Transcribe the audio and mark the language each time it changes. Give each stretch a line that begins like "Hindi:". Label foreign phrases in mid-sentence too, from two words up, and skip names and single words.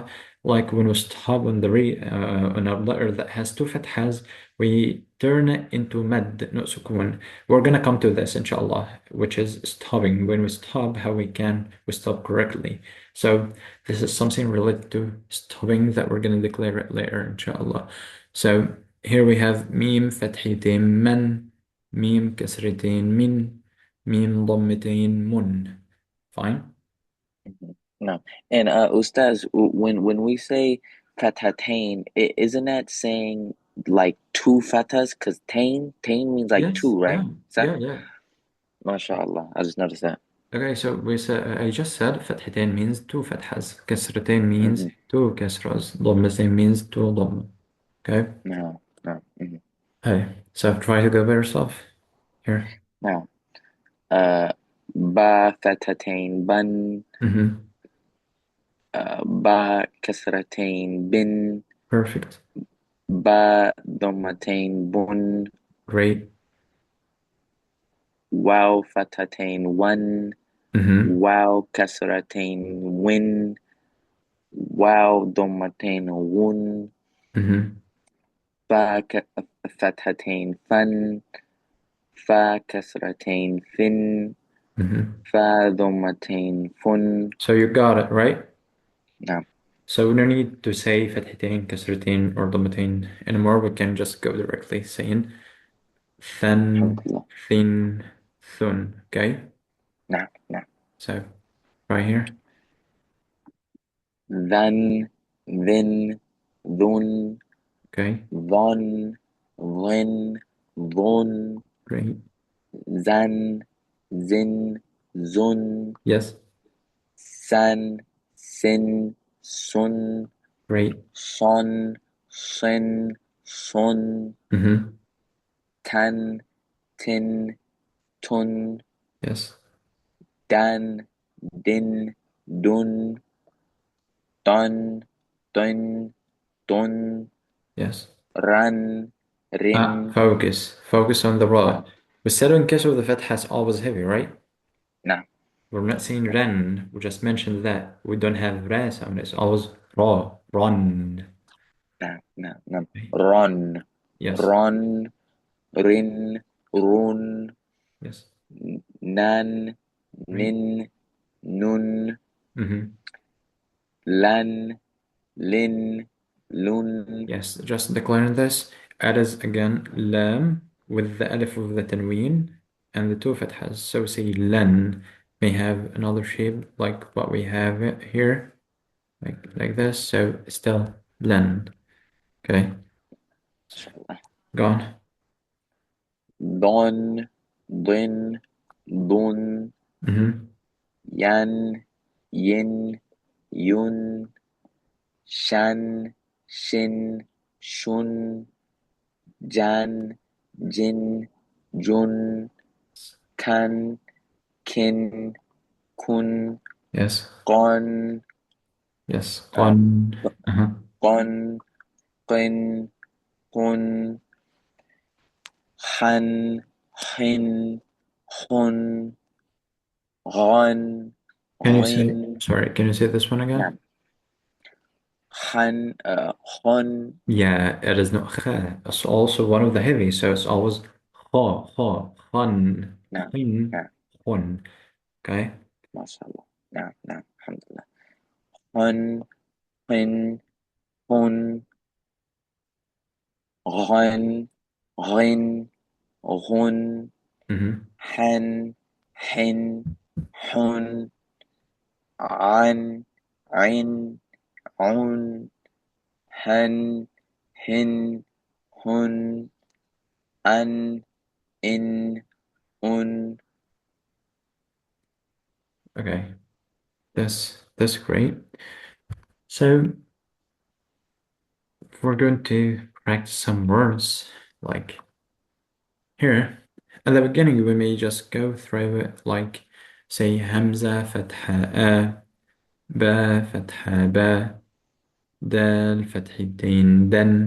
English: Like when we stop on the on a letter that has two fathas, we turn it into mad, not sukun. We're gonna come to this, inshallah, which is stopping. When we stop, how we stop correctly. So this is something related to stopping that we're gonna declare it later, inshallah. So here we have
Arabic: ميم فتحتين مً، ميم كسرتين مٍ، ميم ضمتين مٌ.
English: Fine. Mm-hmm. No. And Ustaz, when we say fatatain, isn't that saying like two fatas? Because tain means like Yes. two, Yeah. right? Is that? Yeah. Yeah. MashaAllah. I just noticed that. Okay. So we said I just said fathatain means two fathas. Kasratain means Mm-hmm. two kasras. Dhammatain means two dhamma. Okay. No, no. Mm-hmm. Hey. So try to go by yourself here. Now,
Arabic: uh, باء فتحتين بٌ,
English: Mm-hmm.
Arabic: باء كسرتين بٍ,
English: Perfect.
Arabic: باء ضمتين بٌ,
English: Great.
Arabic: واو فتحتين وً,
English: Mm-hmm.
Arabic: واو كسرتين وٍ، واو ضمتين وٌ,
English: Mm-hmm.
Arabic: فاء فتحتين فً، فاء كسرتين فٍ,
English: Mm-hmm.
Arabic: فاء ضمتين فٌ.
English: So you got it, right? Now, So no need to say
Arabic: فتحتين، كسرتين,
English: or dhammatain anymore. We can just go directly saying than, alhamdulillah.
Arabic: ثٍ، ثٌ.
English: Okay. Now. So right here.
Arabic: ثً، ثٌ,
English: Okay.
Arabic: ذً، ذٍ، ذٌ,
English: Great.
Arabic: زً، زٍ، زٌ,
English: Yes.
Arabic: سً، سٍ، سٌ,
English: Great.
Arabic: صً، صٍ، صٌ,
English: Mm-hmm.
Arabic: تً، تٍ، تٌ,
English: Yes.
Arabic: دً، دٍ، دٌ، دٌ، دٌ، دٌ,
English: Yes.
Arabic: رً، رٍ.
English: Focus. Focus on the Oh, ra. We said in case of the fatha is always heavy, right? nah, We're not saying ren. We just mentioned that we don't have ra sound. It's always ra. Run. nah. Okay. Ron, Yes.
Arabic: رً، رٍ، رٌ,
English: Yes. nan, Right.
Arabic: نٍ، نٌ,
English: Mm-hmm. lan,
Arabic: لٍ، لٌ.
English: Yes. Just declaring this. Add as again lam with the alif of the tanween and the two fathas. So say lan may have another shape like what we have it here. Like this. So still len. Okay, Inshallah. go on.
Arabic: ضً، ضٍ، ضٌ,
English: Mm-hmm.
Arabic: يً، يٍ، يٌ، شً، شٍ، شٌ، جً، جٍ، جٌ، كً، كٍ، كٌ,
English: Yes. kon, Yes. uh, Qan. Uh-huh.
Arabic: قً، قٍ، قٌ، هً، هٍ,
English: hun, غن Can you غن. say, sorry, can you say this one again?
Arabic: نعم. خن.
English: Yeah, it is not kha. It's also one of the heavy, so it's always khun, نعم khin, نعم. khun. Okay?
Arabic: ما شاء الله. نعم نعم الحمد لله. خن خن هن غن غن غن
English: Mm-hmm.
Arabic: حن حن حن عن عن عن هن هن هن أن إن أن.
English: Okay. That's great. So we're going to practice some words like here. At the beginning, we may just go through it like say
Arabic: همزة، فتحة، باء، فتحة، باء، دال، فتحتين,
English: then.